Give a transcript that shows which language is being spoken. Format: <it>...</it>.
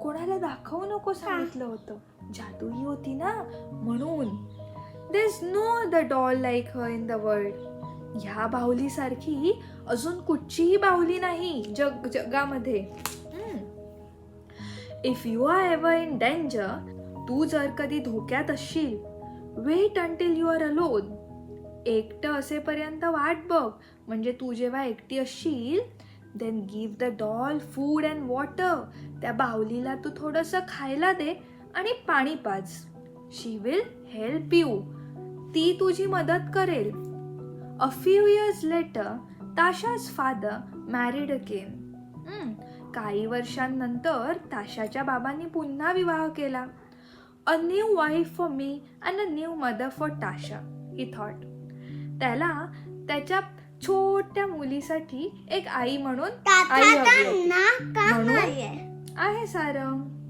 <mr>कोणाला दाखवू नको सांगितलं होतं. जादू ही होती ना म्हणून.</mr> <en>There's no other doll like her in the world.</en> <mr>ह्या बाहुली सारखी अजून कुठचीही बाहुली नाही जगामध्ये.</mr> <en>If you are ever in danger,</en> <mr>तू जर कधी धोक्यात असशील,</mr> <en>wait until you are alone.</en> <mr>एकटं असेपर्यंत वाट बघ. म्हणजे तू जेव्हा एकटी असशील,</mr> <en>then give the doll food and water.</en> <mr>त्या बाहुलीला तू थोडंसं खायला दे आणि पाणी पाज.</mr> <en>She will help you.</en> <mr>ती तुझी मदत करेल.</mr> <en>A few years later, Tasha's father married again.</en> <mr>काही वर्षांनंतर ताशाच्या बाबांनी पुन्हा विवाह केला.</mr> <en>A new wife for me and a new mother for Tasha, he thought.</en> <mr>त्याला त्याच्या छोट्या मुलीसाठी एक आई म्हणून आई हवी आहे सारंग.</mr>